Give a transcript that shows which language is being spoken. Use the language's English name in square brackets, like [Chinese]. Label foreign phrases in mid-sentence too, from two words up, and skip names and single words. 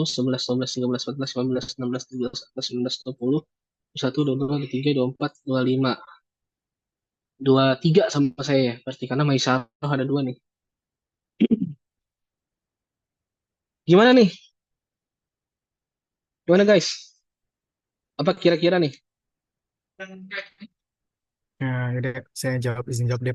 [Indonesian] sebelas, dua belas, tiga belas, empat belas, lima belas, enam belas, tujuh belas, delapan belas, sembilan belas, dua puluh, satu, dua, dua, tiga, dua, empat, dua, lima, dua, tiga sama saya ya. Berarti karena Maisaro ada dua nih. Gimana nih? Gimana guys? Apa kira-kira nih? Nah, udah saya jawab izin jawab deh Pak.